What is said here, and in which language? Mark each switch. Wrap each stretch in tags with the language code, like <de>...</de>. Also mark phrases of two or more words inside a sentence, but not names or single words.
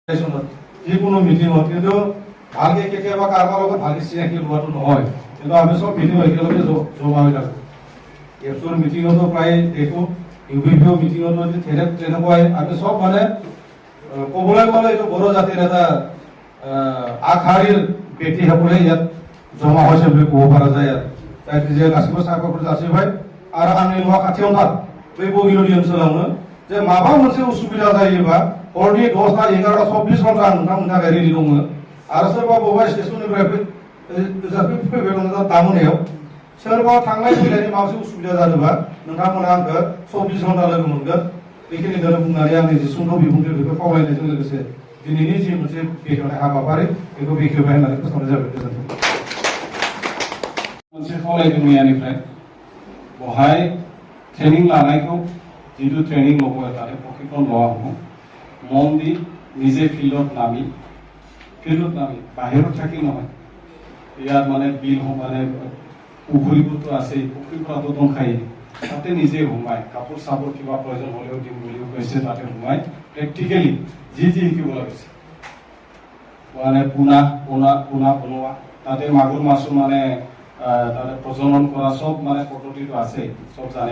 <as>যিকোনো মিটিঙত কিন্তু ভালকে কেতিয়াবা কাৰোবাৰ লগত ভালকে চিনাকি লোৱাটো নহয়, কিন্তু আমি চব মিটিং একেলগে জমা হৈ থাকোঁ। এপছৰ মিটিঙতো প্ৰায় দেখোঁ, ইউভিপিঅ মিটিঙতো তেনেকুৱাই আমি চব মানে ক'বলৈ গ'লে এইটো বড়ো জাতিৰ এটা আগশাৰীৰ ব্যক্তিসকলে ইয়াত জমা হৈছে বুলি ক'ব পৰা যায়। তাই যে</as> <brx>गासिबो साबायखर जासिबाय आरो आंनि न'आ खाथियाव थार बै बगिरनि ओनसोलावनो जे माबा मोनसे उसुबिदा जायोबा हरनि 10टा 11टा 24 घन्टा नोंथांमोननि थाखाय रेडि दङ आरो सोरबा बबेबा स्टेशननिफ्राय फैबाय दङ दामोनायाव सोरबा थांलाय फैलायनि माबा मोनसे उसुबिदा जादोंबा नोंथांमोना आंखौ 24 घन्टा लोगो मोनगोन। बेखिनिखौनो बुंनानै आंनि जि सुंद' बिबुंथि बेखौ खावलायनायजों लोगोसे दिनैनि जि मोनसे बेखेवनाय हाबाफारि बेखौ बेखेवबाय होननानै फोसावनाय जाबाय। गोजोन्थों। मोनसे खावलायदों मैयानिफ्राय बहाय ट्रेनिं लानायखौ</brx> <as>যিটো ট্ৰেনিং ল'ব তাতে প্ৰশিক্ষণ लोৱা হ'ব মন দি নিজে ফিল্ডত নামি বাহিৰত থাকি নহয়। ইয়াত মানে বিল মানে পুখুৰীবোৰতো আছেই, পুখুৰীবোৰতো দংখাই তাতে নিজে সোমাই কাপোৰ চাপোৰ কিবা প্ৰয়োজন হ'লেও দিম বুলিও কৈছে। তাতে সোমাই প্ৰেক্টিকেলি যি শিকিব লাগিছে মানে পোনা বনোৱা তাতে মাগুৰ মাছো মানে তাতে প্ৰজনন কৰা চব মানে পদ্ধতিটো আছে, চব জানে।</as>